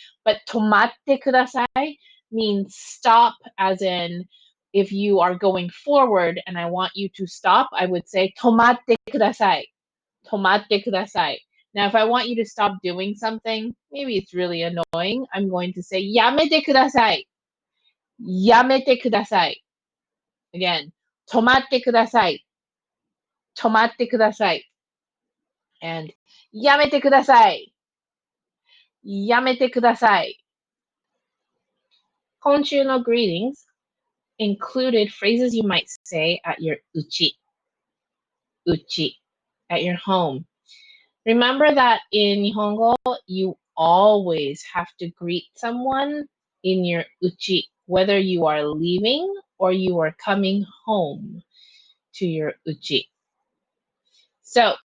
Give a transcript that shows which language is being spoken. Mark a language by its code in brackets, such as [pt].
[en] But [ja] 止まってください [en] means stop as in if you are going forward and I want you to stop, I would say 止まってください。 [ja] 止まってください。 [en] Now, if I want you to stop doing something, maybe it's really annoying, I'm going to say [ja] やめてください。やめてください。 Again, 止まってください。止まってください。 And やめてください。やめてください。今週の [en] greetings included phrases you might say at your uchi, at your home. Remember that in Nihongo, you always have to greet someone in your uchi, whether you are leaving or you are coming home to your uchi. So